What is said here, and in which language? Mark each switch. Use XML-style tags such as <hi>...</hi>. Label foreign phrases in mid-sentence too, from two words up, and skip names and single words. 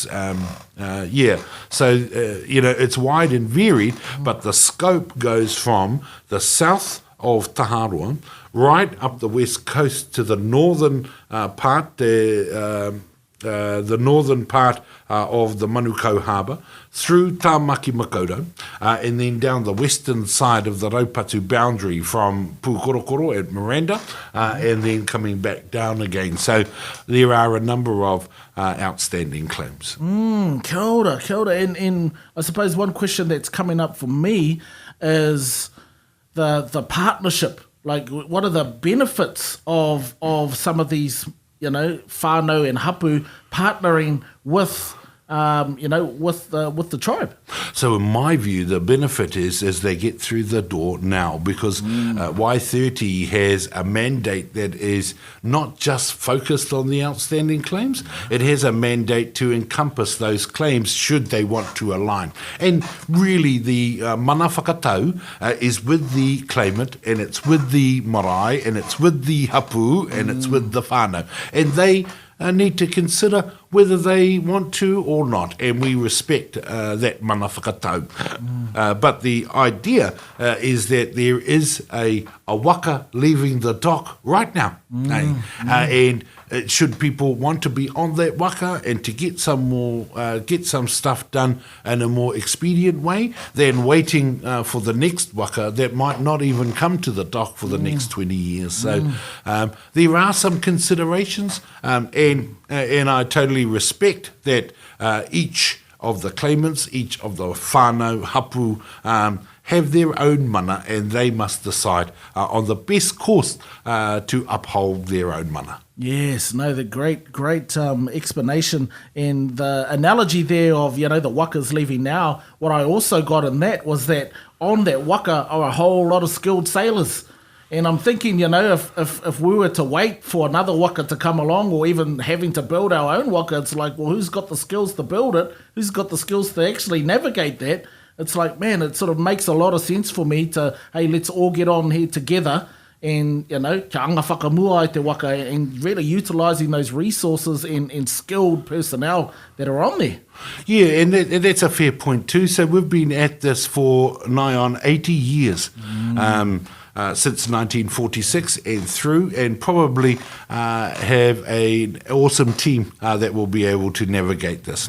<en>So it's wide and varied, but the scope goes from the south of Taharua right up the west coast to the northern part, the northern part of the Manukau Harbour, through Tāmaki Makaurau, and then down the western side of the Raupatu boundary from Pukorokoro at Miranda, and then coming back down again. So there are a number of outstanding claims.</en> <mi>Kia ora.</mi> <en>And I suppose one question that's coming up for me is the partnership. Like, what are the benefits of some of these, whānau and hapu partnering with the tribe? So in my view, the benefit is they get through the door now, because Y30 has a mandate that is not just focused on the outstanding claims. It has a mandate to encompass those claims should they want to align. And really the</en> <mi>mana whakatau</mi> <en>is with the claimant, and it's with the marae, and it's with the hapu, and it's with the whānau. And they need to consider whether they want to or not, and we respect that</en> <mi>mana whakatau.</mi> <en>But the idea is that there is a waka leaving the dock right now, and should people want to be on that waka and to get some stuff done in a more expedient way than waiting for the next waka that might not even come to the dock for the next 20 years. So there are some considerations, and I totally respect that each of the claimants, each of the</en> <mi>whānau, hapu,</mi> <en>have their own mana, and they must decide on the best course to uphold their own mana. Yes, no, the great explanation and the analogy there of, the waka's leaving now. What I also got in that was that on that waka are a whole lot of skilled sailors. And I'm thinking, if we were to wait for another waka to come along, or even having to build our own waka, it's like, well, who's got the skills to build it? Who's got the skills to actually navigate that? It's like, man, it sort of makes a lot of sense for me to, hey, let's all get on here together and,</en> <mi>kia anga whakamua i te waka,</mi> <en>and really utilising those resources and skilled personnel that are on there. Yeah, and that's a fair point too. So we've been at this for nigh on 80 years. Since 1946 and through, and probably have an awesome team that will be able to navigate this.</en>